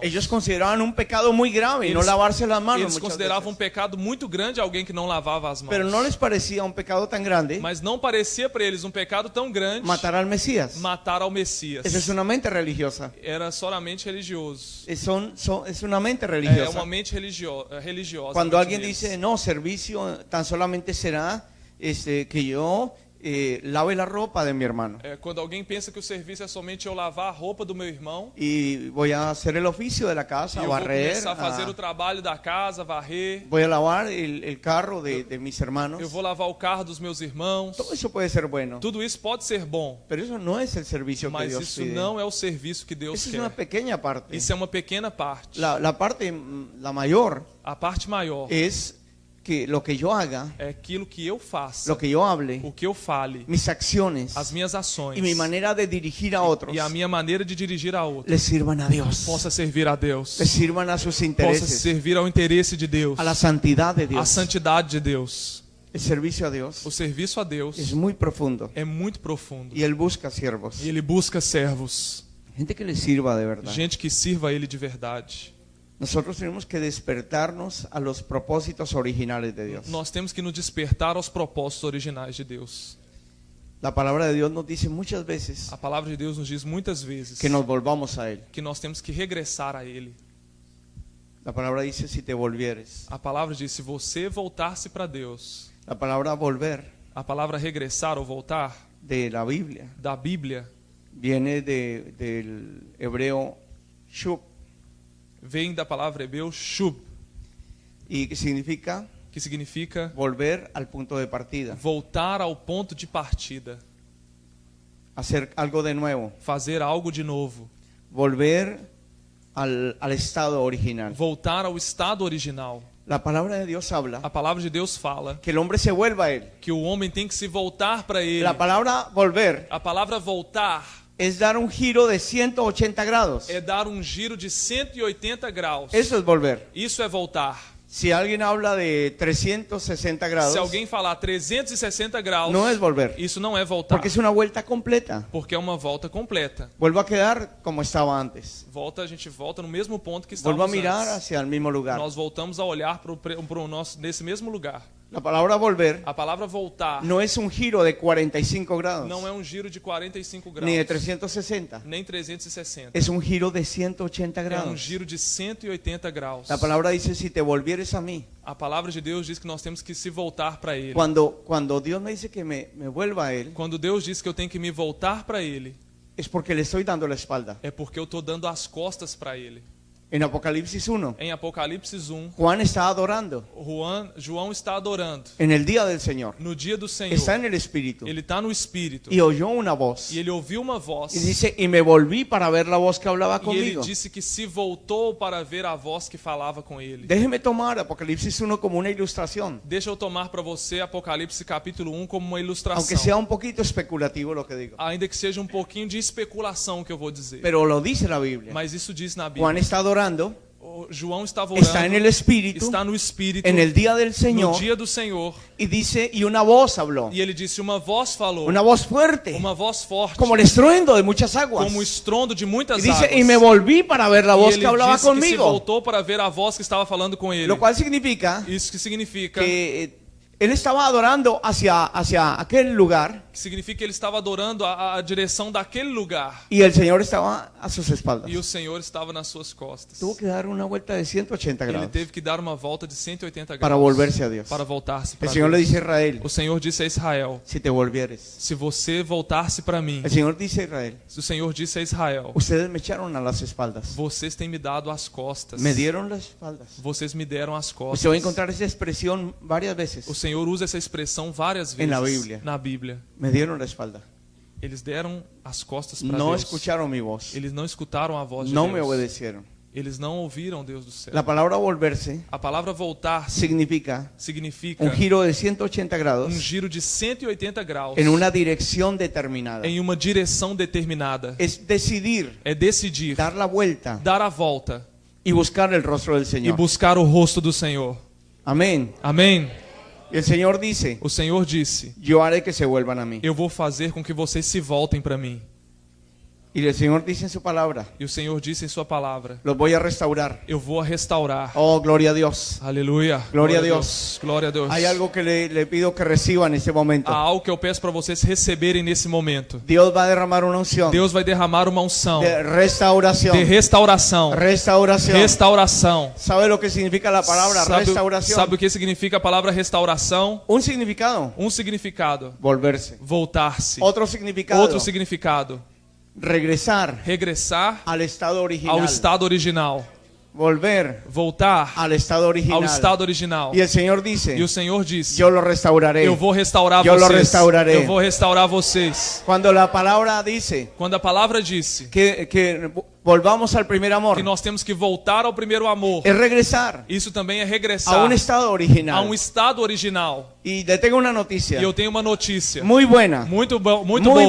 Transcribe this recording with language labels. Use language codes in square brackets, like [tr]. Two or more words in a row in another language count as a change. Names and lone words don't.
[es] Ellos consideraban un pecado muy grave no lavarse las manos [pt] Eles [es] muchas [pt] consideravam [es] veces. [pt] pecado muito grande alguém que não lavava as mãos. [es] Pero no les parecía un pecado tan grande [pt] Mas não parecia para eles um pecado tão grande [es] matar al Mesías. [pt] matar ao Messias. [es] Esa es una mente religiosa. Era solamente religioso. Es una mente [pt] É [es] religiosa. [pt] uma mente religiosa. [es] Cuando [pt] a mente [es] alguien [pt] deles. [es] dice, no, servicio tan solamente será que yo lave la ropa de mi hermano [pt] Quando alguém pensa que o serviço é somente eu lavar a roupa do meu irmão, [es] y voy a hacer el oficio de la [pt] e [es] casa, [pt] eu vou [es] barrer, [pt] começar a fazer o trabalho da casa, varrer, [es] voy a lavar el carro de mis hermanos. [pt] eu vou lavar o carro dos meus irmãos. [es] Todo eso puede ser bueno, [pt] Tudo isso pode ser bom, [es] pero eso no es el servicio que [pt] mas [es] Dios [pt] isso [es] pide. [pt] não é o serviço que Deus [es] Esa es una [pt] quer. [es] pequeña parte. [pt] Isso é uma pequena parte. [es] La mayor [pt] A parte maior [es] es que lo que yo haga, [pt] é aquilo que eu faça, [es] lo que yo hable, [pt] o que eu fale, [es] mis acciones [pt] as minhas ações [es] y mi manera de dirigir a otros [pt] e a minha maneira de dirigir a outros [es] les sirvan a Dios, [pt] possa servir a Deus, [es] les sirvan a sus [pt] possa [es] intereses, [pt] servir ao interesse de Deus, [es] a la santidad de [pt] à [es] Dios. [pt] santidade de Deus. [es] El servicio a Dios [pt] O serviço a Deus [es] es muy profundo [pt] é muito profundo [es] y Él busca siervos, [pt] e Ele busca servos, [es] gente que le sirva de verdad. [pt] gente que sirva a Ele de verdade. [es] Nosotros tenemos que despertarnos a los propósitos originales de Dios. [pt] Nós temos que nos despertar aos propósitos originais de Deus. [es] La palabra de Dios nos dice muchas veces [pt] A palavra de Deus nos diz muitas vezes [es] que nos volvamos a Él. [pt] que nós temos que regressar a Ele. [es] La palabra dice si te volvieres. [pt] A palavra diz: se você voltar-se para Deus. [es] La palabra volver [pt] A palavra regressar ou voltar [es] de la Biblia [pt] da Bíblia [es] viene del hebreo shub [pt] vem da palavra hebreu shub, [es] y que significa [pt] que significa [es] volver al punto de partida, [pt] voltar ao ponto de partida, [es] hacer algo de nuevo, [pt] fazer algo de novo, [es] volver al estado original. [pt] voltar ao estado original. [es] La palabra de Dios habla [pt] A palavra de Deus fala [es] que el hombre se vuelva a Él. [pt] que o homem tem que se voltar para Ele. [es] La palabra volver [pt] A palavra voltar [es] es dar un giro de 180 grados. [pt] é dar um giro de 180 graus. [es] Eso es volver. [pt] Isso é voltar. [es] Si alguien habla de 360 grados, [pt] Se alguém falar 360 graus, [es] no es volver, [pt] isso não é voltar, [es] porque es una vuelta completa. [pt] porque é uma volta completa. [es] Vuelvo a quedar como estaba antes. [pt] A gente volta no mesmo ponto que [es] Vuelvo a [pt] estávamos [es] mirar [pt] antes. [es] hacia el mismo lugar. [pt] Nós voltamos a olhar para o nosso nesse mesmo lugar. [es] La palabra volver [pt] A palavra voltar [es] no es un giro de 45 grados, [pt] não é um giro de 45 graus, [es] ni de 360. [pt] nem 360. [es] Es un giro de 180 [pt] É um graus. giro de 180 graus. [es] La palabra dice, si te volvieres a mí. [pt] A palavra de Deus diz que nós temos que se voltar para Ele. [es] Cuando Dios me dice que me vuelva a Él, [pt] Quando Deus diz que eu tenho que me voltar para Ele, [es] es porque le estoy dando la espalda. [pt] é porque eu estou dando as costas para Ele. [es] En Apocalipsis 1, [pt] Em Apocalipse 1, [es] Juan está adorando [pt] João está adorando [es] en el día del Señor. [pt] no dia do Senhor. [es] Está en el Espíritu. [pt] Ele está no Espírito. [es] Y oyó una voz. [pt] E ele ouviu uma voz. [es] Y dice, y me volví para ver la voz que hablaba [pt] E ele [es] conmigo. [pt] disse que se voltou para ver a voz que falava com ele. [es] Déjeme tomar Apocalipsis 1 como una ilustración. [pt] Deixa eu tomar para você Apocalipse capítulo 1 como uma ilustração. [es] Aunque sea un poquito especulativo lo que digo. [pt] Ainda que seja um pouquinho de especulação que eu vou dizer. [es] Pero lo dice la Biblia. [pt] Mas isso diz na Bíblia. [es] Juan está adorando, [pt] João estava orando, [es] está en el Espíritu, [pt] está no Espírito, [es] en el día del [pt] no [es] Señor, [pt] dia do Senhor. [es] y dice, y una voz habló. [pt] E ele disse, uma voz falou, [es] Una voz fuerte, [pt] uma voz forte, [es] como el estruendo de muchas aguas. [pt] como o estrondo de muitas [es] Y dice, [pt] águas. [es] y me volví para ver la [pt] E [es] voz [pt] ele [es] que hablaba [pt] disse que se [es] conmigo. [pt] voltou para ver a voz que estava falando com ele. [es] Lo cual significa [pt] Isso que significa [es] que él estaba adorando hacia aquel lugar [pt] que ele estava adorando a direção daquele lugar. [es] y el Señor estaba a sus espaldas. [pt] E o Senhor estava nas suas costas. [es] Tuvo que dar una vuelta de 180 [pt] Ele [es] grados [pt] teve que dar uma volta de 180 graus [es] para volverse a Dios. [pt] para voltar-se [es] El [pt] para [es] Señor le [pt] Deus. [es] dice a Israel, [pt] O Senhor disse a Israel, [es] si te volvieres. [pt] se você voltar-se para mim, [es] El Señor dice a Israel, [pt] se o Senhor disse a Israel, [es] ustedes me echaron a las espaldas. [pt] vocês têm me dado as costas. [es] Me dieron las espaldas. [pt] Vocês me deram as costas. [es] Usted va a encontrar esa expresión varias veces. [pt] O Senhor usa essa expressão várias vezes [es] En la Biblia. [pt] na Bíblia. [es] Me dieron la espalda. [pt] Eles deram as costas para [es] No [pt] Deus. [es] escucharon mi voz. [pt] Eles não escutaram a voz de [es] No [pt] Deus. [es] me obedecieron. [pt] Eles não ouviram Deus do céu. [es] La palabra volverse [pt] A palavra voltar [es] significa [pt] significa [es] un giro de 180 grados [pt] giro de 180 graus [es] en una dirección determinada. [pt] em uma direção determinada. [es] Es decidir, [pt] É decidir, [es] dar la vuelta [pt] dar a volta [es] y buscar el rostro del [pt] e [es] Señor. [pt] buscar o rosto do Senhor. [es] Amén. [pt] Amém? [es] Y el Señor dice, [pt] O Senhor disse: [es] yo haré que se vuelvan a mí. [pt] eu vou fazer com que vocês se voltem para mim. [es] Y el Señor dice en su palabra, [pt] E o Senhor disse em sua palavra: [es] los voy a restaurar. [pt] eu vou restaurar. [es] Oh, gloria a Dios. [pt] Aleluia. Glória a Deus. Glória a Deus. [es] Hay algo que le pido que reciba en este momento. [pt] Há algo que eu peço para vocês receberem nesse momento. [es] Dios va a derramar una unción [pt] Deus vai derramar uma unção [es] de restauración. [pt] de restauração. [es] Restauración. [pt] Restauração. [es] ¿Sabe lo que significa la palabra restauración? [pt] Sabe o que significa a palavra restauração? [es] Un significado, [pt] Um significado: [es] volverse. [pt] voltar-se. [es] Otro significado, [pt] Outro significado: [es] regresar [pt] regressar [es] al estado original. [pt] ao estado original. [es] Volver [pt] Voltar [es] al estado original. [pt] ao estado original. [es] Y el Señor dice, [pt] E o Senhor disse: [es] yo lo restauraré. [pt] eu vou restaurar [es] Eu lo [pt] vocês. [es] restauraré. [pt] Eu vou restaurar vocês. [es] Cuando la palabra dice [pt] Quando a palavra disse [es] que volvamos al primer amor, [pt] que nós temos que voltar ao primeiro amor, [es] es regresar [pt] isso também é [es] a [pt] regressar [es] un estado [pt] a [es] original. [pt] um estado original. [es] Y le tengo una noticia [pt] E eu tenho uma notícia [es] muy buena. [pt] muito [es] Muy [pt] boa,